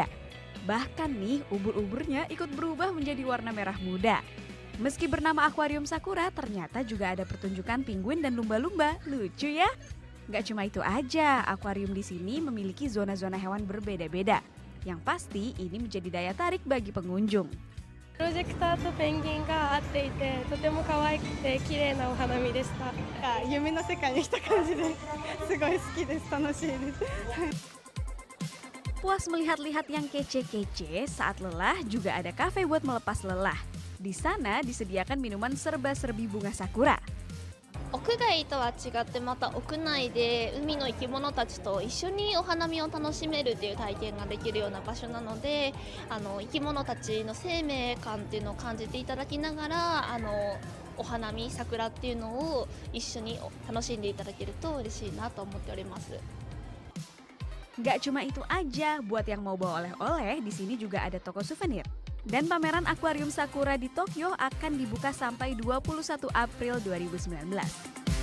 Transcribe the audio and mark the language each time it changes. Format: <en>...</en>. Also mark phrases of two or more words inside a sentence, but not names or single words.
<id>Bahkan nih, ubur-uburnya ikut berubah menjadi warna merah muda. Meski bernama Aquarium Sakura, ternyata juga ada pertunjukan penguin dan lumba-lumba. Lucu ya? Gak cuma itu aja, akuarium di sini memiliki zona-zona hewan berbeda-beda. Yang pasti ini menjadi daya tarik bagi pengunjung.</id> <ja>プロジェクターとペンギンが合っていて、とても可愛くて綺麗なお花見でした。夢の世界に来た感じですごい好きです。楽しいです。</ja> <id>Puas melihat-lihat yang kece-kece, saat lelah juga ada kafe buat melepas lelah. Di sana disediakan minuman serba-serbi bunga sakura.</id> <ja>屋外とは違ってまた屋内で海の生き物たちと一緒にお花見を楽しめるっていう体験ができるような場所なので、生き物たちの生命感っていうのを感じていただきながらお花見桜っていうのを一緒に楽しんでいただけると嬉しいなと思っております。</ja> <id>Gak cuma itu aja, buat yang mau bawa oleh-oleh, di sini juga ada toko souvenir. Dan pameran Aquarium Sakura di Tokyo akan dibuka sampai 21 April 2019.</id>